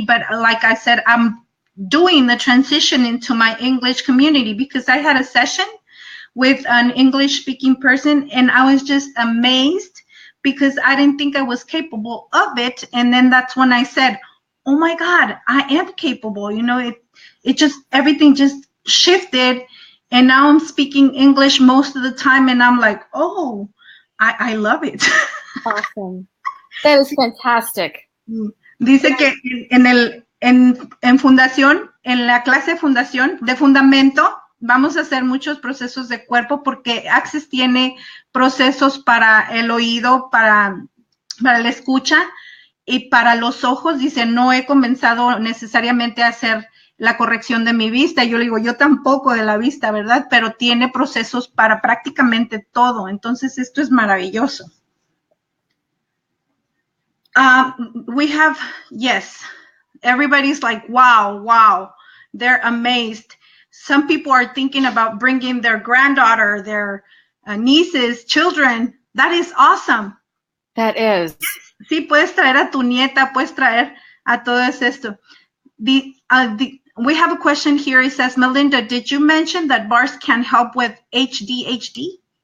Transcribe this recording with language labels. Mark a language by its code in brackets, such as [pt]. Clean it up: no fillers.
[en] But like I said, I'm doing the transition into my English community because I had a session with an English speaking person and I was just amazed because I didn't think I was capable of it. And then that's when I said, oh my God, I am capable. You know, it just, everything just shifted. And now I'm speaking English most of the time, and I'm like, oh, I love it. Awesome. That is fantastic. [es] Dice que en fundación, en la clase de fundación, de fundamento, vamos a hacer muchos procesos de cuerpo porque Access tiene procesos para el oído, para la escucha y para los ojos. Dice, no he comenzado necesariamente a hacer la corrección de mi vista. Yo le digo, yo tampoco de la vista, ¿verdad? Pero tiene procesos para prácticamente todo. Entonces, esto es maravilloso. [en] We have, yes, everybody's like, wow, they're amazed. Some people are thinking about bringing their granddaughter, their nieces, children. That is awesome. That is. [es] Sí, puedes traer a tu nieta, puedes traer a todo esto. [en] We have a question here. It says, Melinda, did you mention that Barras can help with ADHD?